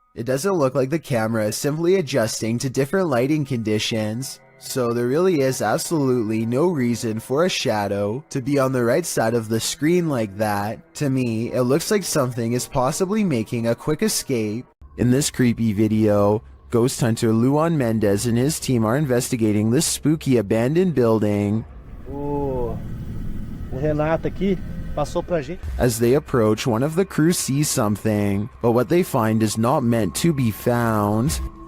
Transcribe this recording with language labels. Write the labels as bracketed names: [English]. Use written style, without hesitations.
[English] It doesn't look like the camera is simply adjusting to different lighting conditions, so there really is absolutely no reason for a shadow to be on the right side of the screen like that. To me, it looks like something is possibly making a quick escape. In this creepy video, ghost hunter Luan Mendez and his team are investigating this spooky abandoned building. [Portuguese] O Renato aqui passou pra gente. [English] As they approach, one of the crew sees something, but what they find is not meant to be found.